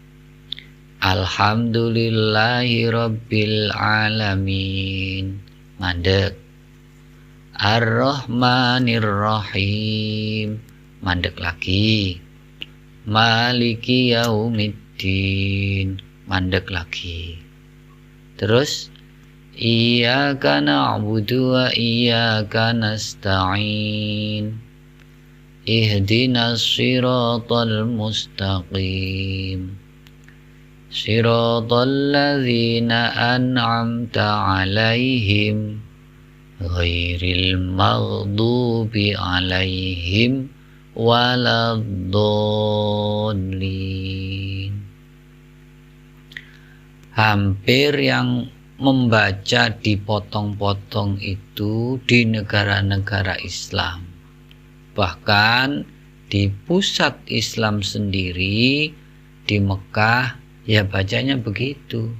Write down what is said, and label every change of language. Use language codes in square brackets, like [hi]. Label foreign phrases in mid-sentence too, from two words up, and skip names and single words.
[ar] الحمد لله رب العالمين, mandek. الرحمن الرحيم, [jv] mandek lagi. [ar] مالك يوم الدين, [jv] mandek lagi. [ar] Terus إياك نعبد وإياك نستعين اهدنا الصراط المستقيم. صراط الذين أنعمت عليهم غير المغضوب عليهم ولا الضالين. [id] Hampir yang membaca dipotong-potong itu di negara-negara Islam. Bahkan di pusat Islam sendiri di Mekah ya bacanya begitu.